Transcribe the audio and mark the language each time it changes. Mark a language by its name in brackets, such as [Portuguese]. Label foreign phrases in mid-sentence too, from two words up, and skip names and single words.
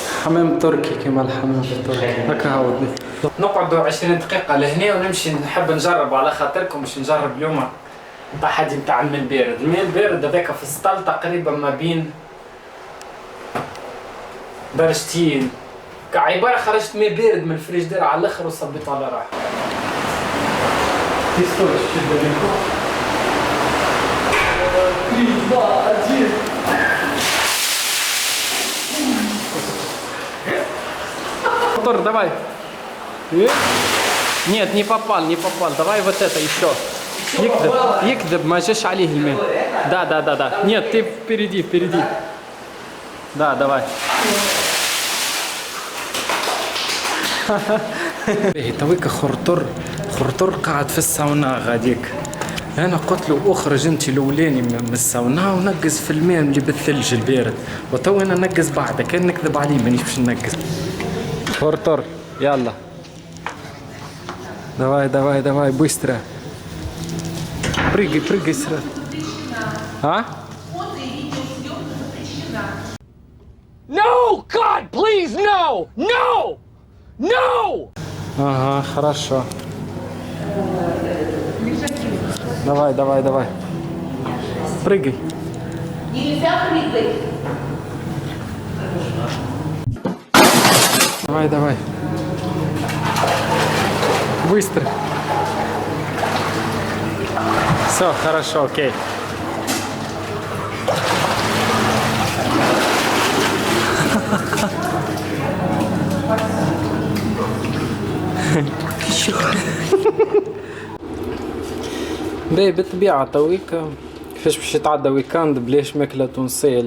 [Arabic] حمام تركي كما الحمام التركي هكا عاودني. نقعدوا 20 دقيقة لهنا ونمشي نحب نجرب على خاطركم باش نجرب اليوم التحدي نتاع الماء البارد. الماء البارد هذاك في السطل تقريبا ما بين درجتين، كعبارة خرجت ماء بارد من الفريجدير على الاخر وصبيت على راحة. تيستوش شد منكم. [Russian] Мотор, давай. Нет, не попал, не попал. Давай вот это еще. [Arabic] يكذب ما جاش عليه الماء. [Russian] Да. Нет, ты впереди. Да, давай. [Arabic] تويك خرطر قاعد في الساونا غاديك. انا قلت له اخرج انت الاولاني من الساونا ونقز في الماء اللي بالثلج البارد، وتو انا نقز بعدك. كان نكذب عليه مانيش باش نقز. خرطر يلا. [Russian] давай быстро. Прыгай сразу. А? [English] No! God, please, no! No! No! [Russian] Ага, хорошо. Давай. Прыгай. Нельзя прыгать. Давай. Быстро. Все, хорошо, окей. [Arabic] باهي بالطبيعة تويك كيفاش باش يتعدى ويكاند بلاش ماكلة تونسية.